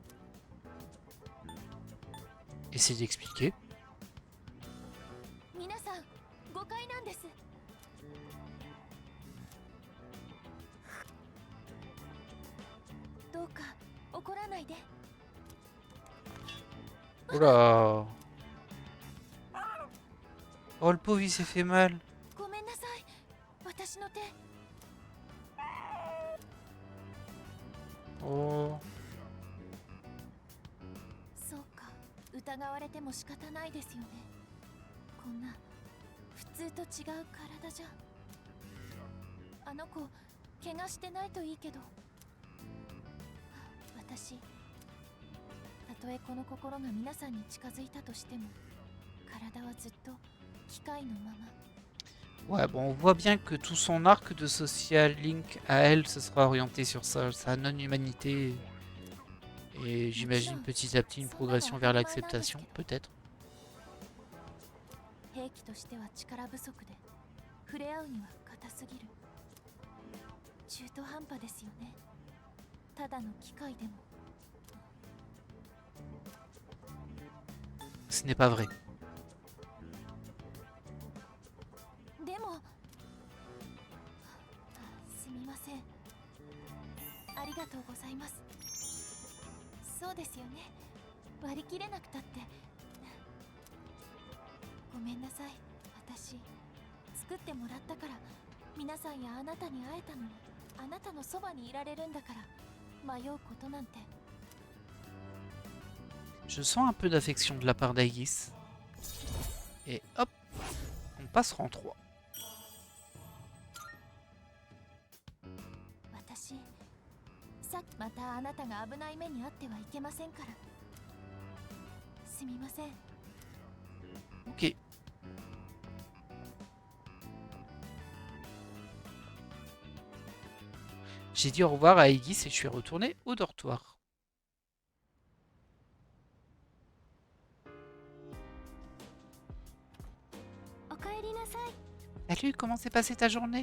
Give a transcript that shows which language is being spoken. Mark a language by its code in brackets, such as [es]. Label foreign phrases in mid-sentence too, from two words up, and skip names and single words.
[fr] Essaye d'expliquer. [ja] 皆さん誤解なんですどうか怒らないで [fr] Oh là. Oh le pauvre il s'est fait mal. [ja] ごめんなさい私の手 Oh. そうか疑われても仕方ないですよねこんな普通と違う体じゃあの子怪我してないといいけど私たとえこの心が皆さんに近づいたとしても体はずっと機械のまま [fr] Ouais, bon, on voit bien que tout son arc de [en] social link [fr] à elle, ce sera orienté sur ça, sa non-humanité. Et j'imagine petit à petit une progression vers l'acceptation, peut-être. [ja] 兵器としては力不足で触れ合うには硬すぎる中途半端ですよねただの機械でも [fr] Ce n'est pas vrai. [ja] でもすみませんありがとうございますそうですよね割り切れなくたってごめんなさい私作ってもらったから皆さんやあなたに会えたのにあなたのそばにいられるんだから迷うことなんて [fr] Je sens un peu d'affection de la part d'Aegis. Et hop, on passe rang 3. [ja] 私さっきまたあなたが危ない目に遭ってはいけませんからすみません [fr] Ok. J'ai dit au revoir à Aegis et je suis retourné au dortoir. Salut, comment s'est passée ta journée?